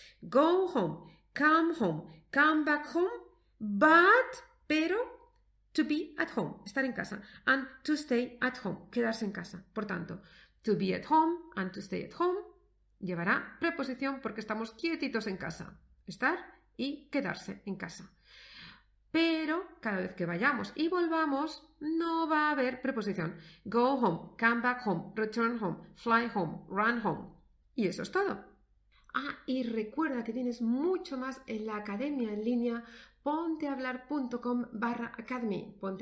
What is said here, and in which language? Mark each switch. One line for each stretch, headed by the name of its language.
English: Go home, come back home, but, pero, to be at home,
Spanish: estar en casa,
English: and to stay at home,
Spanish: quedarse en casa. Por tanto,
English: to be at home
Spanish: and to stay at home llevará preposición porque estamos quietitos en casa, estar y quedarse en casa. Pero cada vez que vayamos y volvamos no va a haber preposición.
English: Go home, come back home, return home, fly home, run home.
Spanish: Y eso es todo. Y recuerda que tienes mucho más en la academia en línea pontehablar.com/academy.